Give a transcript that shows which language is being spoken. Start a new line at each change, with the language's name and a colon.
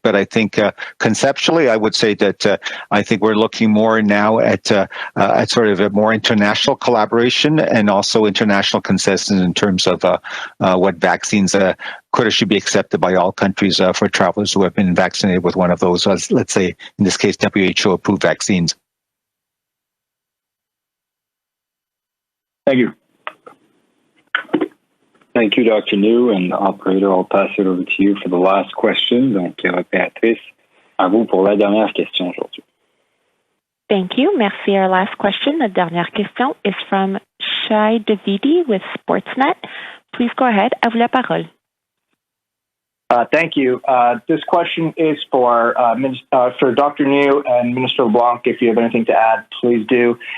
English: But I think conceptually, I would say that I think we're looking more now at sort of a more international collaboration and also international consensus in terms of what vaccines could or should be accepted by all countries for travelers who have been vaccinated with one of those, let's say, in this case, WHO-approved vaccines. Thank you. Thank you, Dr. New. And operator, I'll pass it over to you for the last question.
French: Donc, Béatrice, à vous pour la dernière question aujourd'hui.
English: Thank you.
French: Merci.
English: Our last question,
French: la dernière question,
English: is from Shai Davidi with Sportsnet. Please go ahead.
French: À vous la parole.
English: Thank you. This question is for Dr. New and Minister LeBlanc. If you have anything to add, please do.